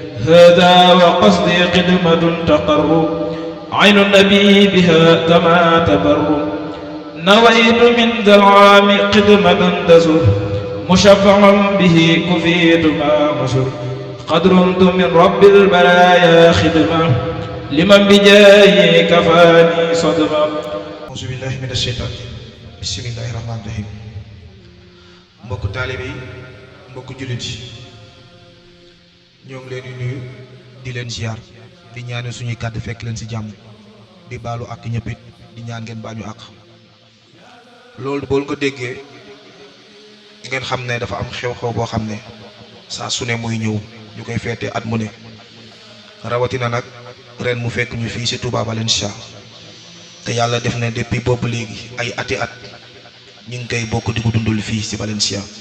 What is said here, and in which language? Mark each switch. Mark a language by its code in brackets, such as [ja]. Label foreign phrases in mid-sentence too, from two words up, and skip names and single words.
[ar] هذا وقصدي خدمة تقر عين النبي بها كما تبر نويت من ذا العام خدمة تزر مشفعا به كفيت ما مسر قد رمت من رب البرايا خدمة لمن بجاهي كفاني صدمة. أعوذ بالله من الشيطان بسم الله الرحمن الرحيم. [wo] mbokku taalibe yi mbokku jullit yi ñoo ngi leen di nuyu di leen ziar di ñaanal suñuy kàddu fekk leen ci jàmm di baalu ak ñëpp it di ñaan ngeen baañu àq. loolu boo ko déggee ngeen xam ne dafa am xew-xew boo xam ne saa su ne muy ñëw ñu koy feete at mu ne rawatina nag ren mu fekk ñu fii ci Touba Valencia te yàlla def na depuis boobu léegi ay ati at ñu ngi koy bokk di ko dundul fii ci Valencia